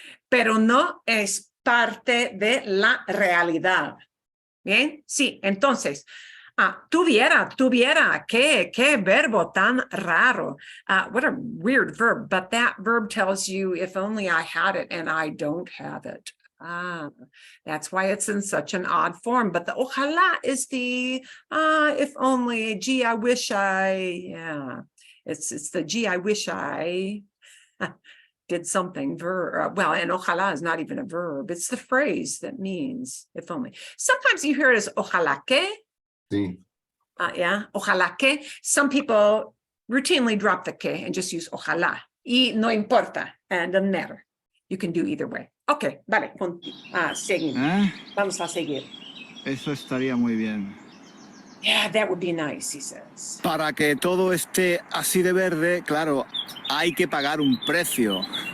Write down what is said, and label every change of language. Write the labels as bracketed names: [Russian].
[Spanish] Pero no es parte de la realidad. Bien, sí, entonces, tuviera, qué verbo tan raro. [English] What a weird verb, but that verb tells you if only I had it and I don't have it. That's why it's in such an odd form. But the ojalá is the if only, gee, I wish yeah. It's the gee, I wish I did something well, and ojalá is not even a verb. It's the phrase that means if only. Sometimes you hear it as ojalá que. [Spanish] Sí. [English] Yeah, ojalá que. Some people routinely drop the que and just use ojalá. [Spanish] Y no importa, [English] and doesn't matter. You can do either way. Okay, [Spanish] vale, seguimos. Vamos a seguir. Eso estaría muy bien. [English] Yeah, that would be nice, he says. [Spanish] Para que todo esté así de verde, claro, hay que pagar un precio.